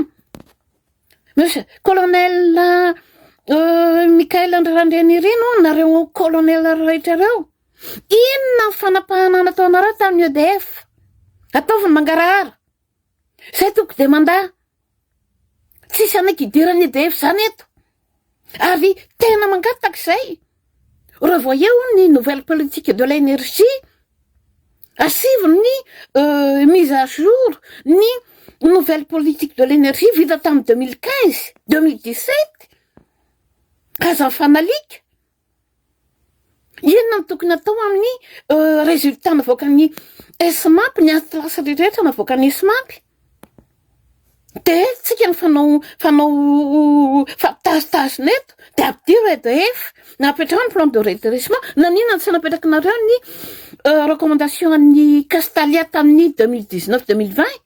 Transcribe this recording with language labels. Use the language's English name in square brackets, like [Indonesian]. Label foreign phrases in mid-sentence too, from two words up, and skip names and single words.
[Malagasy] Misy colonel Mikael Andriandrenirino nareo colonel rehetra reo. Inona ny fanapahana nataonareo tamin'ny EDF? Ataoviny mangarahara. Zay toko de mandaa. Tsisy anaiky idirany EDF zany eto. Ary tena mangataka zay. Revoyez ny [French] nouvelle politique de l'énergie. [Malagasy] Asivony ny [French] mise à jour [Malagasy] ny [French] nouvelle politique de l'énergie [Malagasy] vita tamin'ny 2015, 2017. Kazany fanalika. Inona ny tokony atao amin'ny résultat navoakan'ny SMAP, ny atlasy rehetra navoakan'ny SMAP. De tsika ny fanao fampitazitazy neto de ampidir EDF na apetrahany [French] plan de redressement [Malagasy] nanina ny tsy napetrakinareo ny recommandation an'ny Castalia tamin'ny 2019-2020.